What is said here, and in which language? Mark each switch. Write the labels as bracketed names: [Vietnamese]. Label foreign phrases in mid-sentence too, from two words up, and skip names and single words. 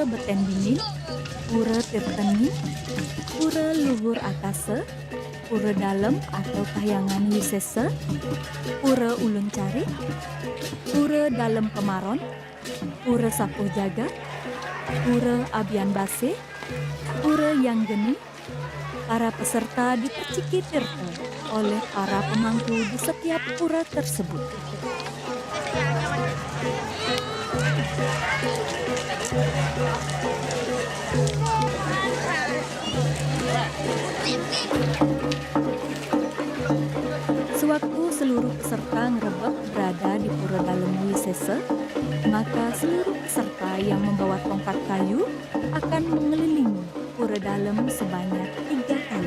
[Indonesian] Beten Dingin, Pura Tirteni, Pura Luhur Akase, Pura Dalem atau Kahyangan Wisesa, Pura Ulun Cari, Pura Dalem Kemaron, Pura Sapuh Jaga, Pura Abian Base, Pura Yang Geni, para peserta diperciki tirta oleh para pemangku di setiap pura tersebut. Sewaktu seluruh peserta ngerebek berada di Pura Dalem Wisesa, maka seluruh peserta yang membawa tongkat kayu akan mengelilingi Pura Dalem sebanyak 3 kali.